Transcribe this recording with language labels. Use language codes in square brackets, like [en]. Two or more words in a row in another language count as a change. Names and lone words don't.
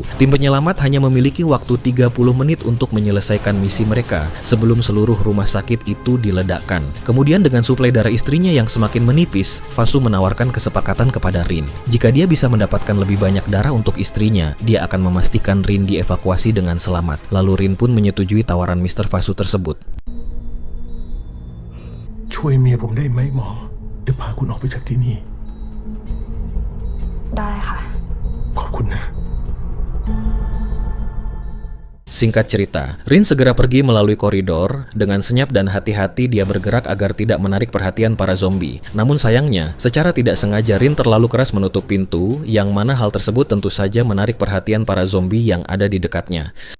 [id] Tim penyelamat hanya memiliki waktu 30 menit untuk menyelesaikan misi mereka sebelum seluruh rumah sakit itu diledakkan. Kemudian dengan suplai darah istrinya yang semakin menipis, Fasu menawarkan kesepakatan kepada Rin. Jika dia bisa mendapatkan lebih banyak darah untuk istrinya, dia akan memastikan Rin dievakuasi dengan selamat. Lalu Rin pun menyetujui tawaran Mr. Fasu tersebut. [th] ช่วยเมียผมได้ไหมหมอจะพาคุณออกไปจากที่นี่ ได้ค่ะ ขอบคุณนะ [id] Singkat cerita, Rin segera pergi melalui koridor. Dengan senyap dan hati-hati dia bergerak agar tidak menarik perhatian para zombie. Namun sayangnya, secara tidak sengaja Rin terlalu keras menutup pintu, yang mana hal tersebut tentu saja menarik perhatian para zombie yang ada di dekatnya.